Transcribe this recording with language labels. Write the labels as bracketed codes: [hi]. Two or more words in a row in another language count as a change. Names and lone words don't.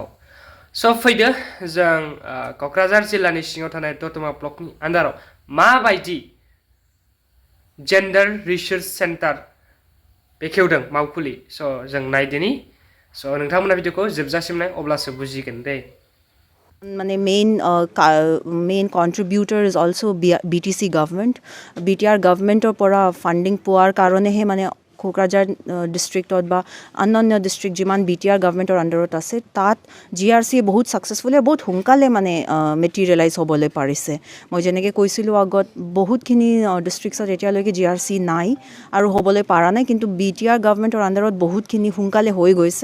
[brx] फैदो जों क'क्राझार जिल्लानि सिङाव थानाय दतमा ब्लकनि आन्डाराव माबायदि [en] gender resource centre [brx] बेखेवदों मावखुलि। जों नायदिनि। नोंथांमोना भिडिअखौ जोबजासिम नाय, अब्लासो बुजिगोन दे। [en] माने main contributor is also BTC government. [as] BTR गवर्नमेंटर পৰা ফান্ডিং পোৱাৰ কাৰণেহে মানে কোকৰাঝাৰ ডিষ্ট্ৰিক্টত বা অন্যান্য ডিষ্ট্ৰিক্ট যিমান BTR গভৰ্ণমেণ্টৰ আণ্ডাৰত আছে তাত GRC বহুত ছাকচেছফুলি আৰু বহুত সোনকালে মানে মেটেৰিয়েলাইজ হ'বলৈ পাৰিছে। মই যেনেকৈ কৈছিলোঁ আগত, বহুতখিনি ডিষ্ট্ৰিক্টছত এতিয়ালৈকে GRC নাই আৰু হ'বলৈ পৰা নাই, কিন্তু BTR গভৰ্ণমেণ্টৰ আণ্ডাৰত বহুতখিনি সোনকালে হৈ গৈছে।